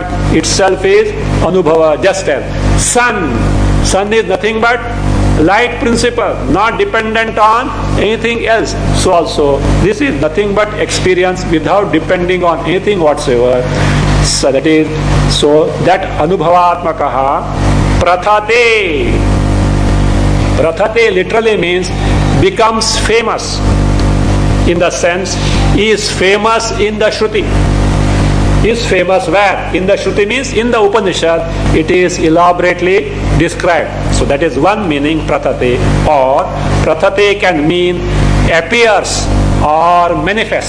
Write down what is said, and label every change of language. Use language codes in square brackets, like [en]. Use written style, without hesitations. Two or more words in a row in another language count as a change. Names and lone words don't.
[en] Itself is Anubhava, just as sun. Sun is nothing but light principle, not dependent on anything else. So also, this is nothing but experience without depending on anything whatsoever. So that is, that [sa] अनुभवात्मकः प्रथते. [en] Prathate literally means becomes famous. In the sense, is famous in the Shruti. Is famous where? In the Shruti means in the Upanishad, it is elaborately described. So that is one meaning, prathate. Or prathate can mean appears or manifests.